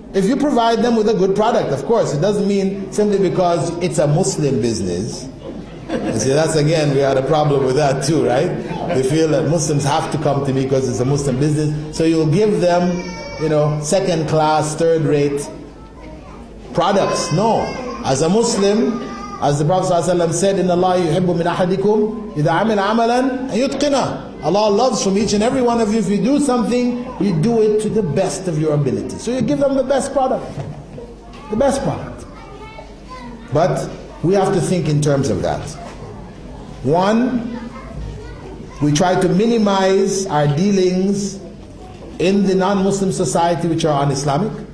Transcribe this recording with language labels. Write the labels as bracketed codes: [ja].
[en] If you provide them with a good product, of course. It doesn't mean simply because it's a Muslim business. You see, that's again, we had a problem with that too, right? We feel that Muslims have to come to me because it's a Muslim business. So you'll give them, you know, second class, third rate products. No. As a Muslim, as the Prophet ﷺ said, [ar] إِنَّ اللَّهَ يُحِبُّ مِنْ أَحَدِكُمْ إِذَا عَمِلَ عَمَلًا يُتْقِنَهُ. [en] Allah loves from each and every one of you, if you do something, you do it to the best of your ability. So you give them the best product. The best product. But we have to think in terms of that. One, we try to minimize our dealings in the non-Muslim society which are un-Islamic.